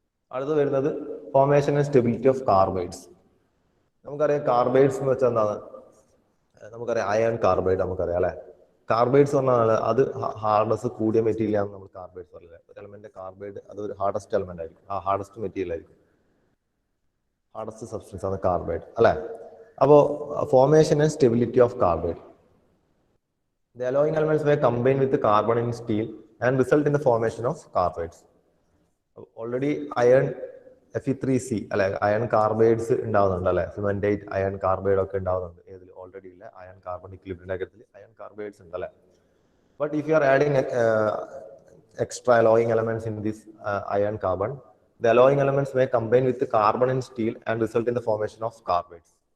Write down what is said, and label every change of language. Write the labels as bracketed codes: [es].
[ml] അടുത്ത് വരുന്നത് formation and stability of carbides. നമുക്കറിയാം കാർബൈഡ്സ് എന്ന് വെച്ചാൽ എന്താണ്, നമുക്കറിയാം അയൺ കാർബൈഡ് നമുക്കറിയാം അല്ലെ. കാർബൈഡ്സ് പറഞ്ഞാൽ അത് ഹാർഡ്നെസ് കൂടിയ മെറ്റീരിയൽ ആണ് നമ്മൾ കാർബൈഡ്സ് പറയുന്നത്. ഒരു എലമെന്റ് കാർബൈഡ് അത് ഒരു ഹാർഡസ്റ്റ് എലമെന്റ് ആയിരിക്കും, ആ ഹാർഡസ്റ്റ് മെറ്റീരിയൽ ആയിരിക്കും, ഹാർഡസ്റ്റ് സബ്സ്റ്റൻസ് ആണ് കാർബൈഡ് അല്ലെ. അപ്പോൾ formation and stability of carbide. [en] The alloying elements were combined with the carbon in steel and result in the formation of carbides. [ml] Already iron Fe3C അല്ലെ, iron carbides ഉണ്ടാവുന്നുണ്ട് അല്ലെ, സിമന്റേറ്റ് iron carbide ഒക്കെ ഉണ്ടാവുന്നുണ്ട്. ഏതിൽ already ഇല്ല iron carbon equilibrium iron carbides ഉണ്ട് അല്ലെ. [en] But if you are adding extra alloying elements in this iron carbon, the alloying elements may combine with the carbon and steel and result in the formation of carbides.